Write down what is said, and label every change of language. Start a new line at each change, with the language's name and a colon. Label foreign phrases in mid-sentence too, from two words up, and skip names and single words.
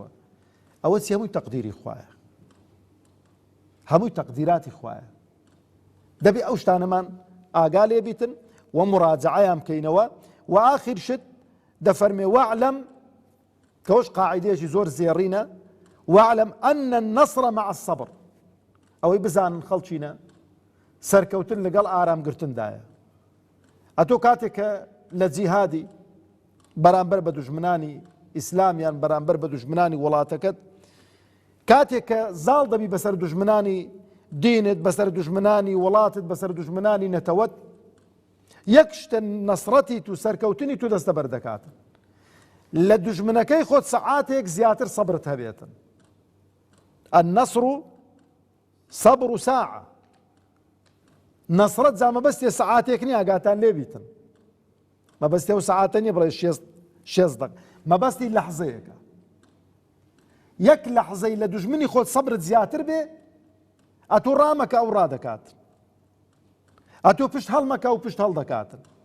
Central Kurdish: ئەوە چی هەمووی تەقدیری خوایە هەمووی تەقدیراتی خوایە دەبێ ئەو شتانەمان ئاگا لێ بیتن و مراجعەیان بکەینەوە و ئاخر شت دەفەرمێ واعلم کەوەش قاعیدەیەکی زۆر زێڕینە
Arabic: واعلم أن النصر مع الصبر
Central Kurdish: ئەوەی بزانن خەڵچینە سەرکەوتن لەگەڵ ئارامگرتندایە. ئەتۆ کاتێک کە لە جیهادی بەرامبەر بە دوژمنانی ئیسلامیان بەرامبەر بە دوژمنانی وڵاتەکەت کاتێک کە زاڵ دەبی بەسەر دوژمنانی دینت بەسەر دوژمنانی وڵاتت بەسەر دوژمنانی نەتەوەت یەک شتە نەسڕەتی تو سەرکەوتنی تو دەستە بەردەکاتن لە دوژمنەکەی خۆت سەعاتێک زیاتر سەبرت هەبێتن.
Arabic: النەسڕ صبر ساعة
Central Kurdish: نەسڕەت جا مەبەستێ سەعاتێک نییە ئاگاتان لێ بیتن مەبەستێ و سەعاتە نییە بڵێ 6 دەق مەبەستی لەحزەیەکە یەک لەحزەی لە دوژمنی خۆت سەبرت زیاتر بێ ئەتۆ ڕامەکە ئەو ڕادەکات ئەتۆ پشت هەڵمەکە و پشت هەڵدەکاتن.